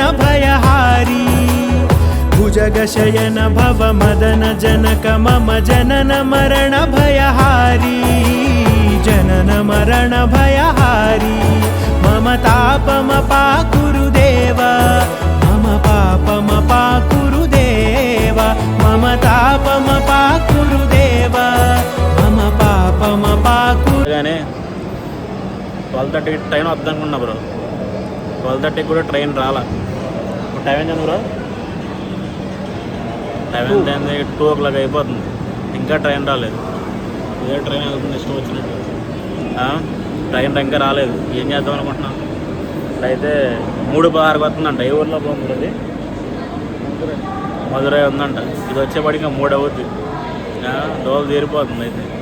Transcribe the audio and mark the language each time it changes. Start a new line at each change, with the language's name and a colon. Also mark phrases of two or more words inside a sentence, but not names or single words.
Sanskrit: भयहारी भुजगशयन भव मदन जनक मम जनन मरण भयहारी जनन मरण भयहारी मम तापमपाकुरु देव मम पापमपाकुरु देव मम तापमपाकुरु देव मम पापमपाकुरु
Telugu: 12:30 ట్రైన్ వద్దనుకున్నా బ్రో 12:30 కూడా ట్రైన్ రాలా టైం ఎంత బ్రో టైం ఎంత అయింది 2 o'clock అయిపోతుంది ఇంకా ట్రైన్ రాలేదు ఇదే ట్రైన్ వెళ్తుంది ఇష్టం వచ్చినట్టు ట్రైన్ ఇంకా రాలేదు ఏం చేద్దాం అనుకుంటున్నాం అయితే 3:16 వస్తుందంట ఏ ఊర్లో పోతుంది మధురై ఉందంట ఇది వచ్చేప్పటికి 3 అవుతుంది డోలు తీరిపోతుంది అయితే